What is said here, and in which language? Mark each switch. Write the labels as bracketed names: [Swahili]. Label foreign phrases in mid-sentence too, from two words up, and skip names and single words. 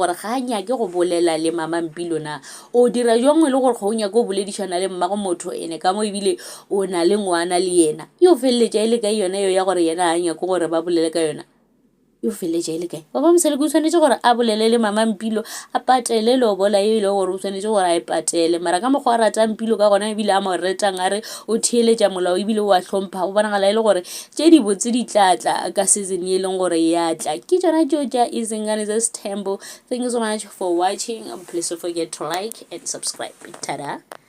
[Northern Sotho] gore ga a nyake go bolela le mama Mpilo na o dira jwang e le gore ga o nyake go boledišana le mmago motho ene ka mo ebile o na le ngwana le yena yo feleletša e le ka yona yo ya gore yena a nyake gore ba bolele ka yona yo feleletša e le kae Baba Mseleko o tshwanetse gore a bolele le mama Mpilo a patele lobola e le gore o tshwanetse gore a e patele mara ka mokgwa a rata Mpilo ka gona ebile a mo retang a re o theeletša molao ebile o a hlompha o bonagala e le gore tše di botse di tlatla ka season e leng gore ya tla ke tšona tšeo tša Izingane Tembo. [English] Thank you so much for watching. Please don't forget to like and subscribe. Ta-da.